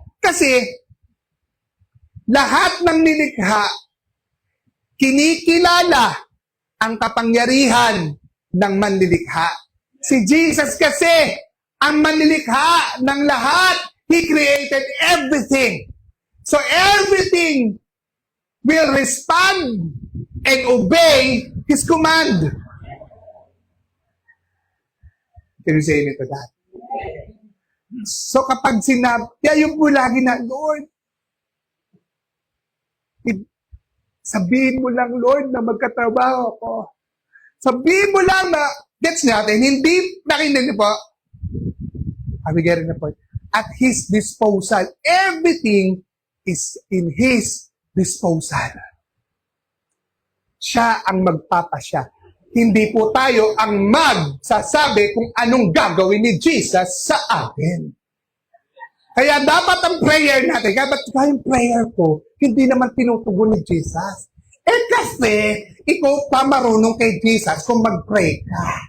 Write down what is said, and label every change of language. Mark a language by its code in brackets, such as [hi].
[tl] Kasi, lahat ng nilikha, kinikilala ang kapangyarihan ng manlilikha. Si Jesus kasi, ang manlilikha ng lahat. [en] He created everything. So everything will respond and obey His command. Can you say amen to that? [tl] So kapag kaya yung po lagi na, Lord, sabihin mo lang, Lord, na magkatrabaho ako. Sabihin mo lang na, gets natin, hindi, nakinig niyo po, [en] we get the point. At His disposal. Everything is in His disposal. [tl] Siya ang magpapasya. Hindi po tayo ang magsasabi kung anong gagawin ni Jesus sa atin. Kaya dapat ang prayer natin, dapat yung prayer ko, hindi naman tinutugon ni Jesus. Kasi, ikaw pa marunong kay Jesus kung mag-pray ka.